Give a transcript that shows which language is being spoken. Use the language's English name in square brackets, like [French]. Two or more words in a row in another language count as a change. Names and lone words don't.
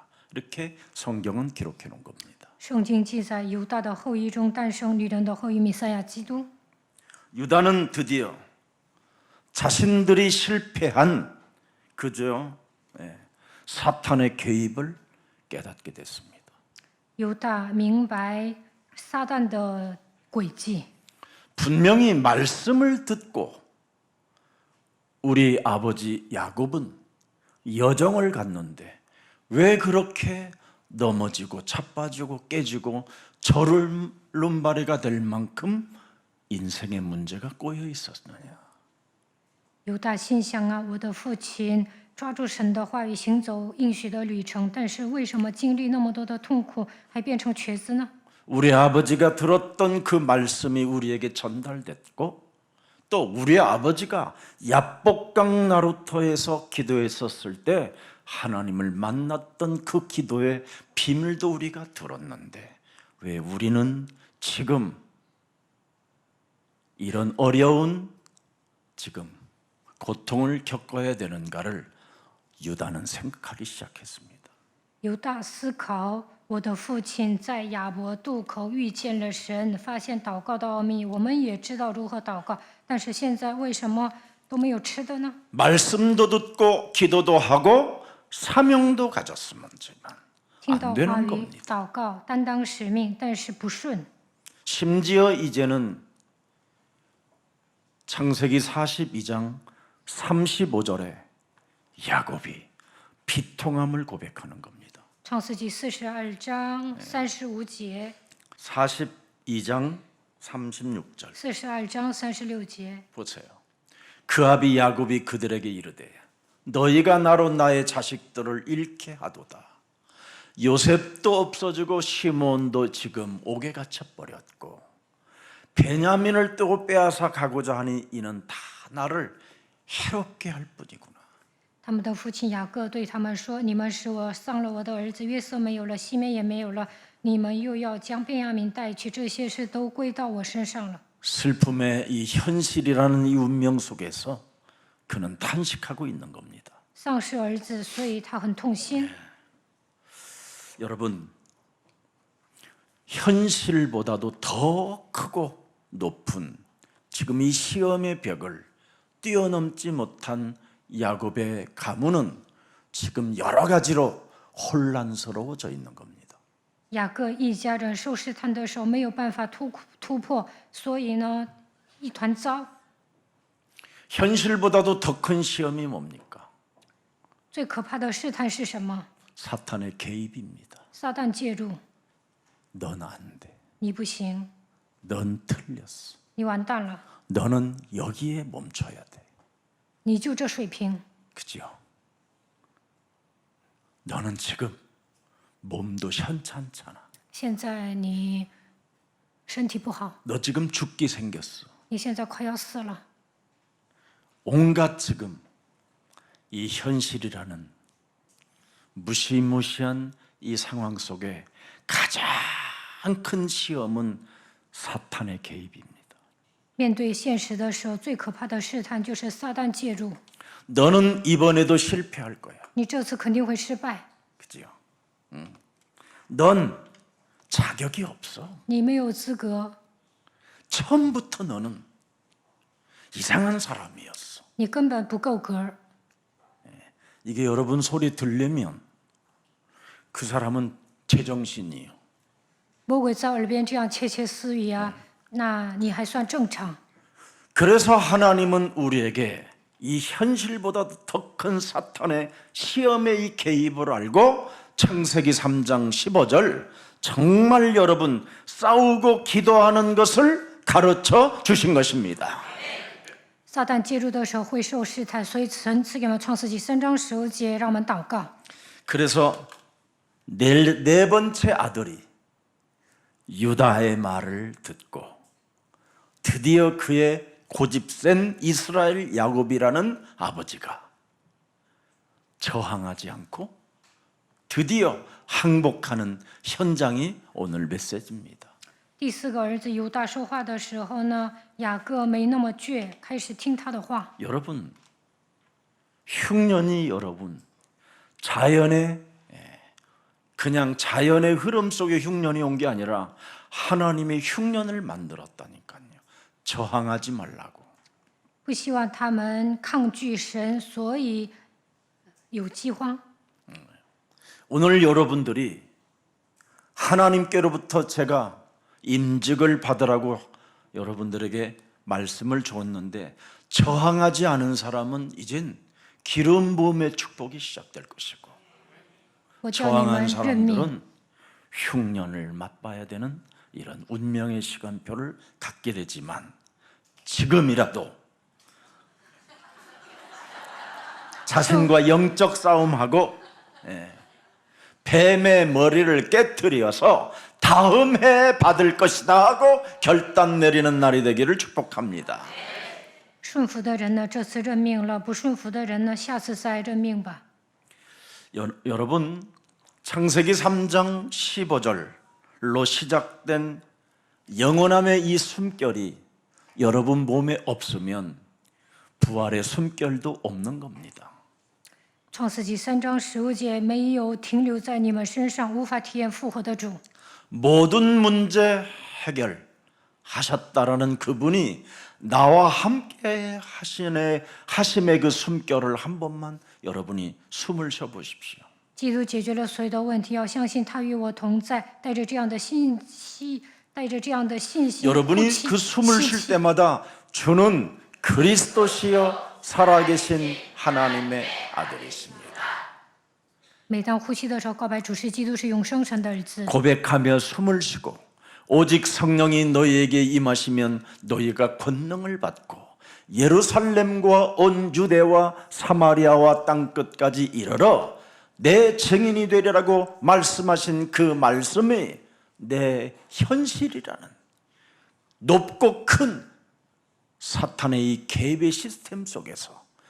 [Korean] 이렇게 성경은 기록해 놓은 겁니다. [Chinese] 圣经记载犹大的后裔中诞生女人的后裔弥赛亚基督。 [Korean] 유다는 드디어 자신들이 실패한 그저 사탄의 개입을 깨닫게 됐습니다. [Chinese] 犹大明白撒旦的诡计。 [Korean] 분명히 말씀을 듣고 우리 아버지 야곱은 여정을 갔는데 왜 그렇게 넘어지고 자빠지고 깨지고 저울론바리가 될 만큼 인생의 문제가 꼬여 있었느냐. [Chinese] 犹大心想啊，我的父亲抓住神的话语行走应许的旅程，但是为什么经历那么多的痛苦，还变成瘸子呢？ [Korean] 우리 아버지가 들었던 그 말씀이 우리에게 전달됐고 또 우리 아버지가 야복강 나루터에서 기도했었을 때 하나님을 만났던 그 기도의 비밀도 우리가 들었는데 왜 우리는 지금 이런 어려운 지금 고통을 겪어야 되는가를 유다는 생각하기 시작했습니다. [Chinese] 犹大思考，我的父亲在亚伯渡口遇见了神，发现祷告的奥秘。我们也知道如何祷告，但是现在为什么都没有吃的呢？ [Korean] 말씀도 듣고 기도도 하고 사명도 가졌으면 [Chinese] 听到 [Korean] 안 [Chinese] 话 [Korean] 되는 [Chinese] 语 [Korean] 겁니다. [Chinese] 祷告，担当使命，但是不顺。 [Korean] 심지어 이제는 창세기 42장 35절에 야곱이 비통함을 고백하는 겁니다. [Chinese] 创世纪42章35节， [Korean] 42장 36절 [Chinese] 42 章36节。 [Korean] 보세요. 그 아비 야곱이 그들에게 이르되 너희가 나로 나의 자식들을 잃게 하도다. 요셉도 없어지고 시몬도 지금 옥에 갇혀 버렸고 베냐민을 또 빼앗아 가고자 하니 이는 다 나를 해롭게 할 뿐이구나. [Chinese] 他们的父亲雅各对他们说：“你们使我丧了我的儿子约瑟没有了，西面也没有了，你们又要将便雅悯带去，这些事都归到我身上了。” [Korean] 슬픔의 이 현실이라는 이 운명 속에서 그는 탄식하고 있는 겁니다. [Chinese] 丧失儿子，所以他很痛心。 [Korean] 여러분, 현실보다도 더 크고 높은 지금 이 시험의 벽을 뛰어넘지 못한 야곱의 가문은 지금 여러 가지로 혼란스러워져 있는 겁니다. [Chinese] 雅各一家人受试探的时候没有办法突破，所以呢，一团糟。 [Korean] 현실보다도 더 큰 시험이 뭡니까? [Chinese] 最可怕的试探是什么？ [Korean] 사탄의 개입입니다. [Chinese] 撒旦介入， [Korean] 넌 안 돼. [Chinese] 你不行， [Korean] 넌 틀렸어. [Chinese] 你完蛋了， [Korean] 너는 여기에 멈춰야 돼. [Chinese] 你就这水平， [Korean] 그죠? 너는 지금 몸도 현찮잖아. [Chinese] 现在你身体不好， [Korean] 너 지금 죽기 생겼어. [Chinese] 你现在快要死了。 [Korean] 온갖 지금 이 현실이라는 무시무시한 이 상황 속에 가장 큰 시험은 사탄의 개입입니다. [Chinese] 面对现实的时候，最可怕的试探就是撒旦介入。 [Korean] 너는 이번에도 실패할 거야. [Chinese] 你这次肯定会失败， [Korean] 그죠? 넌 자격이 없어. [Chinese] 你没有资格， [Korean] 처음부터 너는 이상한 사람이었어. [Chinese] 你根本不够格。 [Korean] 이게 여러분 소리 들리면 그 사람은 제정신이에요. [Chinese] 魔鬼在耳边这样窃窃私语啊，那你还算正常。 [Korean] 그래서 하나님은 우리에게 이 현실보다 더 큰 사탄의 시험의 이 개입을 알고 창세기 3장 15절 정말 여러분 싸우고 기도하는 것을 가르쳐 주신 것입니다. [Chinese] 撒旦介入的时候会受试探，所以神赐给我们创世纪3章15节，让我们祷告。 [Korean] 그래서 네 번째 아들이 유다의 말을 듣고 드디어 그의 고집센 이스라엘 야곱이라는 아버지가 저항하지 않고 드디어 항복하는 현장이 오늘 메시지입니다. [Chinese] 第四个儿子犹大说话的时候呢，雅各没那么倔，开始听他的话。 [Korean] 여러분, 흉년이 여러분 자연의 그냥 자연의 흐름 속에 흉년이 온 게 아니라 하나님의 흉년을 만들었다니까요. 저항하지 말라고. [Chinese] 不希望他们抗拒神，所以有饥荒。 [Korean] 오늘 여러분들이 하나님께로부터 제가 임직을 받으라고 여러분들에게 말씀을 줬는데 저항하지 않은 사람은 이젠 기름 부음의 축복이 시작될 것이고 [Chinese] 我叫你们 [Korean] 저항한 [Chinese] 认命， [Korean] 사람들은 흉년을 맛봐야 되는 이런 운명의 시간표를 갖게 되지만 지금이라도 자신과 영적 싸움하고 뱀의 머리를 깨뜨려서 다음 해에 받을 것이다 하고 결단 내리는 날이 되기를 축복합니다. [Chinese] 顺服的人呢，这次认命了；不顺服的人呢，下次再认命吧。 [Korean] 여러분 창세기 3장 15절로 시작된 영원함의 이 숨결이 여러분 몸에 없으면 부활의 숨결도 없는 겁니다. [Chinese] 创世纪3章15节没有停留在你们身上，无法体验复活的主。 [Korean] 모든 문제 해결하셨다라는 그분이 나와 함께 하심의 그 숨결을 한 번만 여러분이 숨을 쉬어 보십시오. [Chinese] 基督解决了所有的问题，要相信他与我同在，带着这样的信息，带着这样的信心， [Korean] 여러분이 [Chinese] 呼气 [Korean] 그 숨을 [Chinese] 吸 [Korean] 쉴 [Chinese] 气 [Korean] 때마다 주는 그리스도시여 살아계신 하나님의 아들이십니다. [Chinese] 每当呼气的时候，告白主是基督，是永生神的儿子。 [Korean] 고백하며 숨을 쉬고 오직 성령이 너희에게 임하시면 너희가 권능을 받고 예루살렘과 온 유대와 사마리아와 땅 끝까지 이르러 내 증인이 되리라고 말씀하신 그 말씀이 내 현실이라는 높고 큰 사탄의 이 개입의 시스템 속에서